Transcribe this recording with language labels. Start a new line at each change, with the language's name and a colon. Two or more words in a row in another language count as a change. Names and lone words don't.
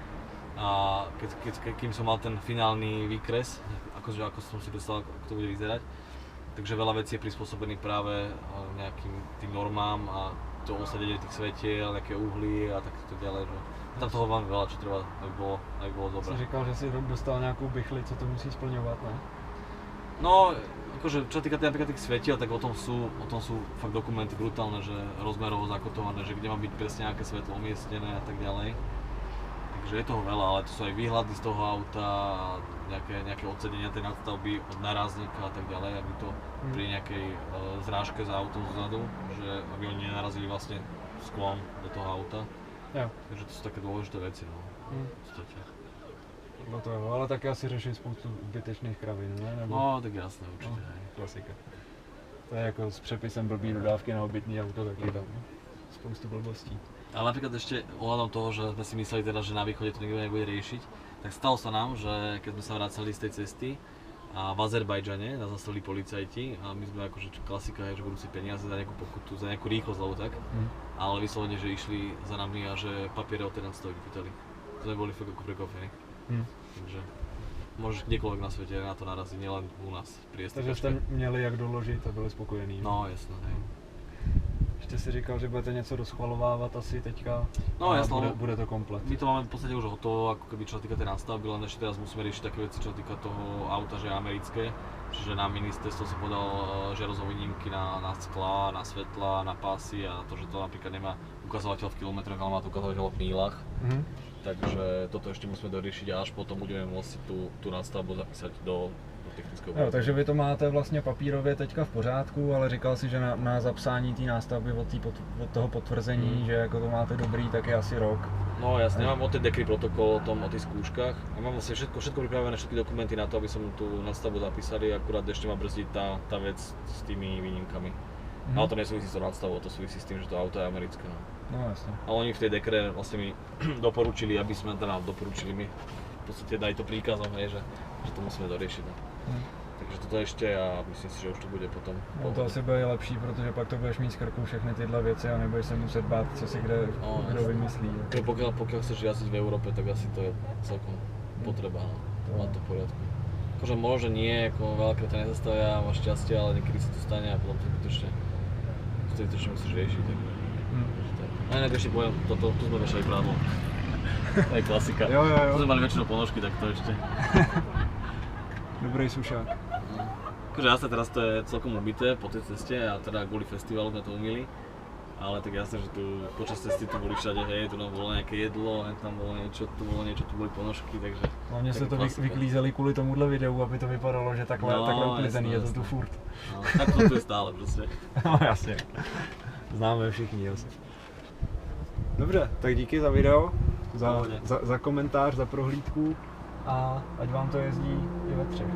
Slovak: A kým som mal ten finálny výkres, ako som si dostal, ako to bude vyzerať. Takže veľa vecí je prispôsobených práve nejakým tým normám a to osadenie tých svetiel, nejaké uhly a tak ďalej. Že tam toho mám veľa, čo treba, aby bolo dobré.
Czech: Jsi říkal, že si dostal nějakou bychli, co to musí splňovat, ne?
Slovak: No, akože čo týka napríklad tých svetiel, tak o tom sú fakt dokumenty brutálne, že rozmerovo zakotované, že kde má byť presne aké svetlo umiestnené a tak ďalej. Takže je toho veľa, ale to sú aj výhľady z toho auta, nejaké odsedenia tej nadstavby od narazníka a tak ďalej, aby to pri nejakej zrážke za autom zozadu, že aby oni nenarazili vlastne sklon do toho auta.
Czech: Jo.
Slovak: Takže to sú také dôležité veci, no. V podstate.
Czech: No to jo, ale taky asi řeší spoustu zbytečných kravin, ne? Nebo...
Slovak: No, tak jasné, určite. No, klasika.
Czech: To je jako s přepisem blbý dodávky na obytný auto, taky tam spoustu blbostí.
Slovak: Ale napríklad ešte ohľadom toho, že sme si mysleli teda, že na východe to nikto nebude riešiť, tak stalo sa nám, že keď sme sa vracali z tej cesty a v Azerbajdžane nás zastavili policajti a my sme akože klasika je, že budú si peniaze za nejakú pokutu, za nejakú rýchlosť alebo tak, ale vyslovene, že išli za nami a že papiere od nás to vypýtali. To sme boli fakt ako prekvapení. Takže môžeš kdekoľvek na svete na to naraziť, nielen u nás pri STKčke.
Czech: Takže jste měli jak doložit a byli spokojení.
Slovak: No jasné, hej.
Czech: Ještě si říkal, že budete něco doschvalovávat asi teďka.
Slovak: No jasné, bude to komplet. My to máme v podstate už hotovo, ako keby čo sa týka tej nástavby, len ešte teraz musíme riešiť také veci, čo sa týka toho auta, že je americké. Čiže na ministerstvo som podal žiadosť o výnimky na sklá, na svetla, na pásy a to, že to napríklad nemá ukazovateľ v kilometroch, ale má to ukazovateľ v mílach. Takže toto ešte musíme doriešiť a až potom budeme môcť tú nástavbu zapísať do technického
Czech: jo, takže vy to máte vlastně papírově teďka v pořádku, ale říkal si, že na zapsání té nástavby od toho potvrzení, že jako to máte dobrý, tak je asi rok.
Slovak: No jasne, mám od tej dekry protokol o tých skúškach a mám vlastne všetko pripravené, všetky dokumenty na to, aby som tú nástavbu zapísali, akurát ešte ma brzdí tá vec s tými výnimkami. Ale to nesúvisí s tou nástavbou, to súvisí s tým, že to auto je americké. No jasne. A oni v tej dekre vlastne mi doporučili, aby sme doporučili mi v podstate dali to príkazom, že to musíme doriešiť. Takže toto ešte a myslím si, že už to bude potom.
Czech: No to asi bude lepší, protože pak to budeš mít z krku všechny tyhle věci a nebudeš se muset bát, co si kdo vymyslí.
Slovak: Pokiaľ chceš jazdiť v Európe, tak asi to je celkom potreba, mať to v poriadku. Akože možno nie, ako veľakrát to nezastavia, máš šťastie, ale niekedy sa to stane a potom to zbytočne musíš riešiť. A inak ešte poviem, tu sme vešali prádlo. To je klasika.
Czech: Jo.
Slovak: Tu sme mali väčšinou ponožky, tak to ešte.
Czech: Dobrý sušák.
Slovak: Akože jasne, teraz to je celkom umyté po tej ceste a teda kvôli festivalu sme to umýli. Ale tak jasne, že tu počas cesty tu boli všade, hej, tu nám bolo nejaké jedlo, tam bolo niečo, tu boli ponožky, takže...
Czech: Hlavně se to vyklízeli kvůli tomuhle videu, aby to vypadalo, že takhle uklizený je to tu furt.
Slovak: No, tak to tu je stále prostě.
Czech: No jasně. Známe všichni, jasně. Dobře, tak díky za video, za komentář, za prohlídku a ať vám to jezdí i ve třech.